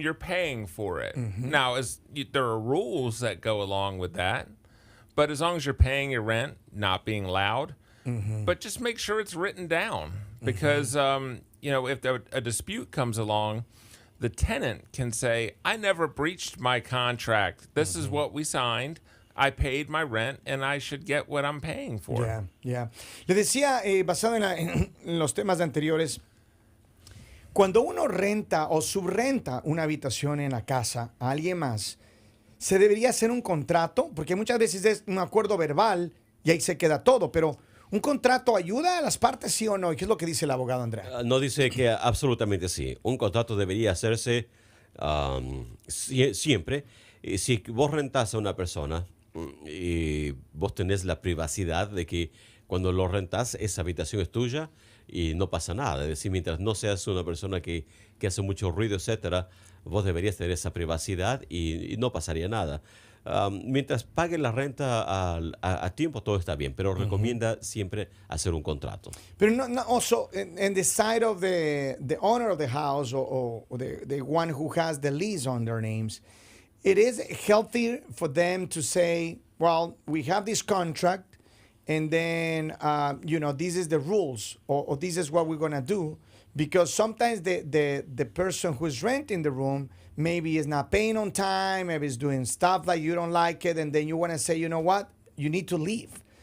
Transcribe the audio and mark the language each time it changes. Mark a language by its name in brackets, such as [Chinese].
[English] You're paying for it. Mm-hmm. Now, there are rules that go along with that, but as long as you're paying your rent, not being loud, mm-hmm. but just make sure it's written down. Because, if a dispute comes along, the tenant can say, I never breached my contract. This mm-hmm. is what we signed. I paid my rent and I should get what I'm paying for. Yeah. [Spanish] Le decía, basado en los temas anteriores, cuando uno renta o subrenta una habitación en la casa a alguien más, se debería hacer un contrato, porque muchas veces es un acuerdo verbal y ahí se queda todo, pero ¿un contrato ayuda a las partes, sí o no? ¿Y qué es lo que dice el abogado Andrea? No, dice que absolutamente sí. Un contrato debería hacerse siempre. Si vos rentás a una persona y vos tenés la privacidad de que cuando lo rentás, esa habitación es tuya y no pasa nada. Es decir, mientras no seas una persona que hace mucho ruido, etcétera, vos deberías tener esa privacidad y no pasaría nada. Mientras paguen la renta a tiempo, todo está bien, pero recomienda siempre hacer un contrato. Pero no [English] also, in the side of the owner of the house or the one who has the lease on their names, it is healthier for them to say, well, we have this contract, and then, this is the rules, or this is what we're going to do, because sometimes the person who's renting the room maybe is not paying on time, maybe is doing stuff like you don't like it, and then you want to say, you know what, you need to leave.